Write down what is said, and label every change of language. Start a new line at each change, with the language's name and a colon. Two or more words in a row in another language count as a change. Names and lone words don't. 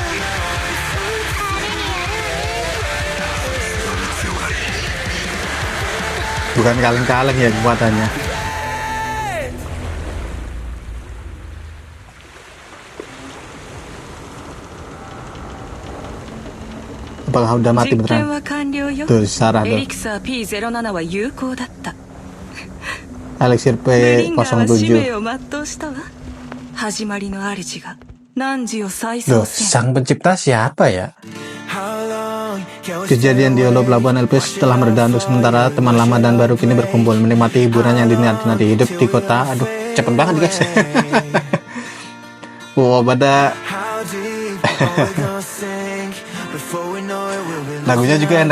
Indonesian: Bukan kaleng-kaleng ya kekuatannya. Apakah udah mati
Japanese: 実験
Indonesian: beneran?
Japanese: は完了よ。
Indonesian: Tuh, Sarah
Japanese: エ
Indonesian: tuh.
Japanese: リクサー P07 は有効だった。 Elixir ブリンガーは使 P07. 命を全うしたわ。始まりの主が汝を再
Indonesian: Loh,
Japanese: 創せん。
Indonesian: sang pencipta siapa ya? Kejadian di Olo Pelabuhan Elpis telah mereda untuk sementara. Teman lama dan baru kini berkumpul menikmati hiburan yang dinanti hidup di kota. Aduh, cepet banget guys. Wow, pada lagunya juga enak.